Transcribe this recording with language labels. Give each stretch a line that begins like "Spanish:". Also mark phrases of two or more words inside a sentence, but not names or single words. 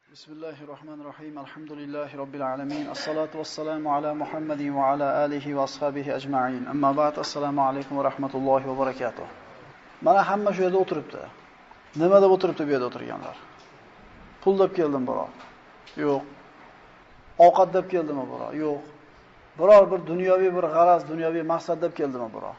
Arabic: بسم الله الرحمن الرحيم. الحمد لله رب العالمين. الصلاة والسلام على محمد وعلى آله وأصحابه أجمعين. أما بعد. السلام عليكم ورحمة الله وبركاته.
Uzbek: Mana hamma shu yerda o'tiribdi. Nima deb o'tiribdi bu yerda o'tirganlar? Pul deb keldim biroq. Yo'q. Ovqat deb keldimi biroq? Yo'q. Biror bir dunyoviy bir g'araz, dunyoviy maqsad deb keldimi biroq?